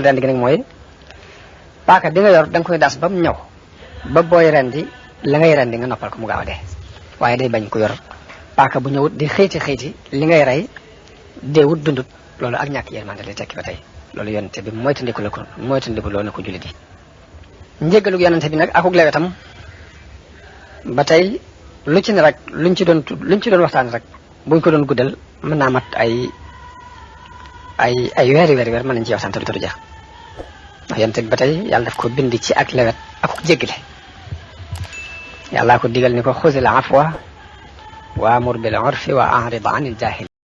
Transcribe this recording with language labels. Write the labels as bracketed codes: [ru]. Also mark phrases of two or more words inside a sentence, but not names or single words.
[wo] rendi ga nag mooy paaka di nga yor da nga koy das ba mu ñëw ba booy rendi la ngay rendi nga noppal ko mu gaaw a dee waaye day bañ ko yor paaka bu ñëwut di xëyti li ngay rey deewut dundut loolu ak ñàkk yërmande lay tekki ba tey loolu yonente bi moytandiku loo na ko jullit yi njéggalug yonente bi nag akuk lewetam ba tey lu ci ne rek luñ ci doon waxtaan rek buñ ko doon guddal mën naa mat ay weer mën nañ ci waxtaan te du jeex ndax yonente bi ba tey yàlla daf ko bind ci ak lewet akuk jéggale yàllaa ko digal ni ko [ar] خذ العفو وأمر بالعرف وأعرض عن الجاهلين